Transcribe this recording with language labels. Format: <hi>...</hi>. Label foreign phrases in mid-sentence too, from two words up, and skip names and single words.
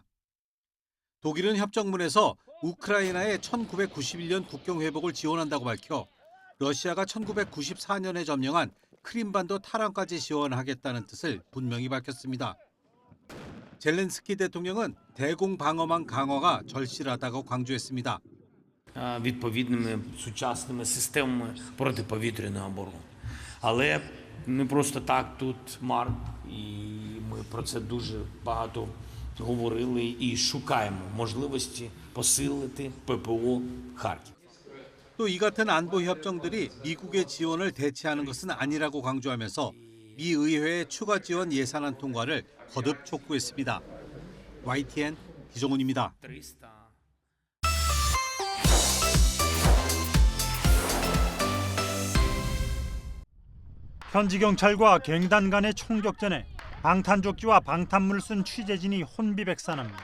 <ko>독일은 협정문에서 우크라이나의 1991년 국경 회복을 지원한다고 밝혀 러시아가 1994년에 점령한 크림반도 탈환까지 지원하겠다는 뜻을 분명히 밝혔습니다. 젤렌스키 대통령은 대공 방어망 강화가 절실하다고 강조했습니다.</ko> <uk>відповідними сучасними системами протиповітряної оборони. Але не просто так тут Марк, і ми про це дуже багато говорили і шукаємо можливості посилити ППО Харків.</uk> <ko>또 이 같은 안보 협정들이 미국의 지원을 대체하는 것은 아니라고 강조하면서 미 의회의 추가 지원 예산안 통과를 거듭 촉구했습니다. YTN 기정훈입니다. 300. 현지 경찰과 갱단 간의 총격전에 방탄조끼와 방탄문을 쓴 취재진이 혼비백산합니다.</ko>